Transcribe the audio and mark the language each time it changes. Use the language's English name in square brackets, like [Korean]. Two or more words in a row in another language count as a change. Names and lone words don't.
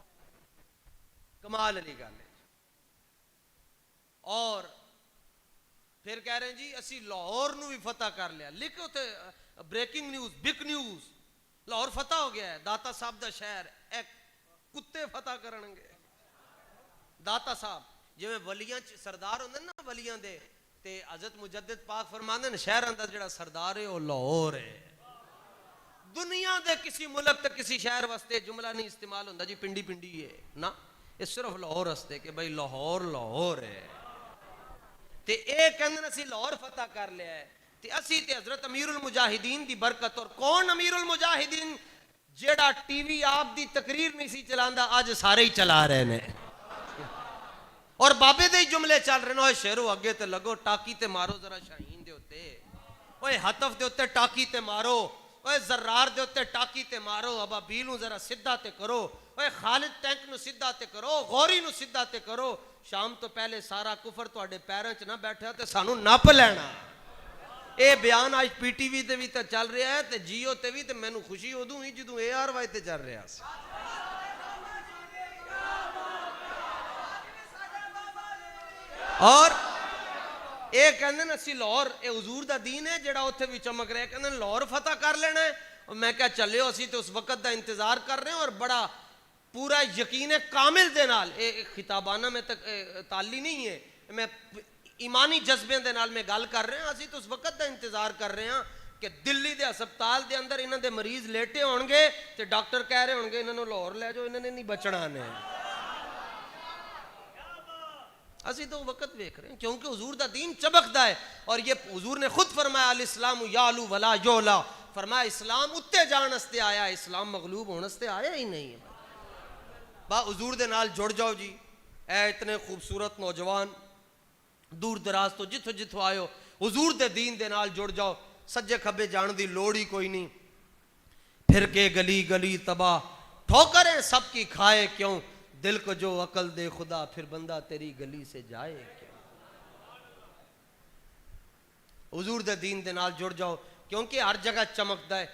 [Punjabi] کمال علی گل ہے. اور پھر کہہ رہے ہیں جی اسی لاہور نو بھی فتح کر لیا. لکھو تے [English] breaking news, big news, [Punjabi] لاہور فتح ہو گیا ہے. داتا صاحب دا شہر ایک کتے فتح کرنگے. داتا صاحب جویں ولیاں سردار ہوندے نا ولیاں دے, تے حضرت مجدد پاک فرماندے نے شہراں دا جڑا سردار ہے وہ لاہور ہے. دنیا دے کسی ملک تے کسی شہر واسطے جملہ نہیں استعمال ہوندا جی پنڈی پنڈی ہے نا, یہ صرف لاہور واسطے کہ بھئی لاہور لاہور ہے. تے اے کہندے اسی لاہور فتح کر لیا ہے. تے اسی تے حضرت امیر المجاہدین دی برکت. اور کون امیر المجاہدین؟ جیڑا ٹی وی آپ دی تقریر نہیں سی چلاندا اج سارے ہی چلا رہے نے, اور بابے دے جملے چل رہے نے. اوے شیرو اگے تے لگو, ٹاکی تے مارو ذرا شاہین دے اوتے, اوے حتف دے اوتے ٹاکی تے مارو, اوے زرار دے اوتے ٹاکی تے مارو, ابابیل نو ذرا سیدھا تے کرو, اوے خالد ٹینک نو سیدھا تے کرو, غوری نو سیدھا تے کرو. شام تو پہلے سارا کفر تواڈے پیراں چ نہ بیٹھا تے سانو نپ لینا. اے بیان آج پی ٹی وی تے بھی تے چل رہا ہے تے جیو تے بھی, تے مینوں خوشی ادوں ہوئی جدوں اے آر وائی تے چل رہا سی. اور اے کہندے نے اسی لاہور, اے حضور دا دین ہے جڑا اوتھے بھی چمک رہا ہے. کہندے لاہور فتح کر لینا ہے. اور میں کہا چلیو اسی تے اس وقت دا انتظار کر رہے ہیں, اور بڑا پورا یقین کامل دے نال, اے خطابانہ میں تک تعلی نہیں ہے, میں ایمانی جذبے دے نال میں گل کر رہے ہیں. اسی تو اس وقت دا انتظار کر رہے ہیں کہ دلی دے ہسپتال دے اندر انہاں دے مریض لیٹے ہون گے تے ڈاکٹر کہہ رہے ہون گے انہاں نوں لاہور لے جاؤ, انہاں نے نہیں بچنا نے. اسی تو وقت دیکھ رہے ہیں کیونکہ حضور دا دین چمکدا ہے. اور یہ حضور نے خود فرمایا [Arabic] الاسلام یعلو ولا یعلا, [Punjabi] فرمایا اسلام اتے جان واسطے آیا, اسلام مغلوب ہونے واسطے آیا ہی نہیں ہے. با حضور دے نال جڑ جاؤ جی. اے اتنے خوبصورت نوجوان دور دراز تو جتھوں جتھوں آئے ہو, حضور دے دین دے نال جڑ جاؤ. سجے کھبے جان دی لوڑ ہی کوئی نہیں. [Urdu] پھر کے گلی گلی تباہ, ٹھوکریں سب کی کھائے کیوں, دل کو جو عقل دے خدا, پھر بندہ تیری گلی سے جائے کیوں. [Punjabi] حضور دے دین دے نال جڑ جاؤ کیونکہ ہر جگہ چمکدا ہے.